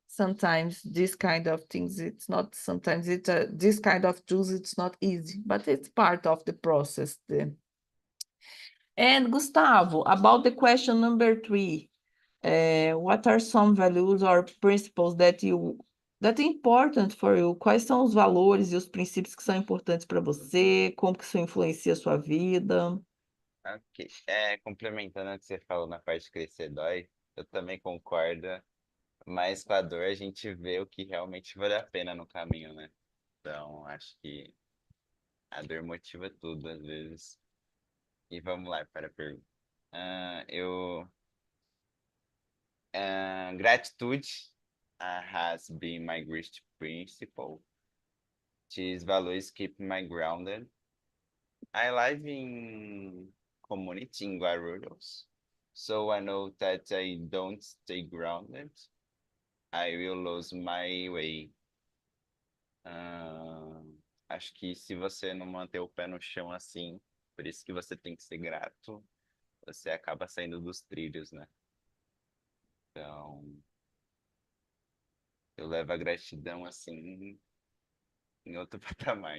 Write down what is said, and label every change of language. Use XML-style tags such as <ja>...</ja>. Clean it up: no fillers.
<en>Sometimes this kind of things, it's not. Sometimes it's this kind of choose. It's not easy, but it's part of the process. And Gustavo, about the question number 3, what are some values or principles that are important for you?</en> <pt>Quais são os valores e os princípios que são importantes para você? Como que isso influencia a sua vida? Ok. Complementando o que você falou na parte de crescer dói, eu também concordo, mas com a dor a gente vê o que realmente vale a pena no caminho, né? Então, acho que a dor motiva tudo, às vezes. E vamos lá para a pergunta. Ah, eu,</pt> <en>Gratitude has been my greatest principle. These values keep me grounded. I live in community in Guarulhos, so I know that I don't stay grounded, I will lose my way.</en> <pt>Ah, acho que se você não manter o pé no chão assim, por isso que você tem que ser grato, você acaba saindo dos trilhos, né? Então, eu levo a gratidão assim em outro patamar.</pt>